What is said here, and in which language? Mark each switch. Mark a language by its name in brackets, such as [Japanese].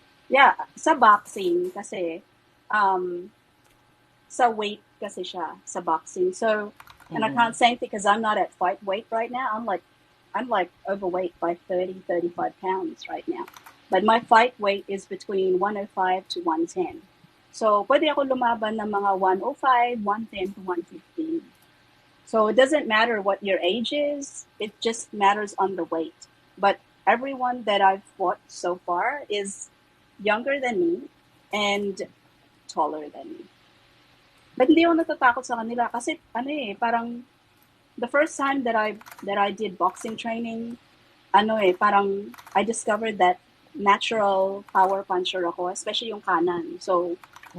[Filipino] Yeah, sa boxing kasi, um, sa weight kasi siya, sa boxing. [English] So, and I Mm-mm. can't say because I'm not at fight weight right now. I'm like overweight by 30, 35 pounds right now. But my fight weight is between 105 to 110. [Filipino] So, pwede ako lumaban ng mga 105, 110 to 115. [English] So, it doesn't matter what your age is, it just matters on the weight. But everyone that I've fought so far is younger than me and taller than me. But [Filipino] hindi ako natatakot sa kanila kasi parang [English] the first time that I did boxing training, [Filipino] parang [English] I discovered that natural power puncher [Filipino] ako, [English] especially [Filipino] yung kanan. [English] So I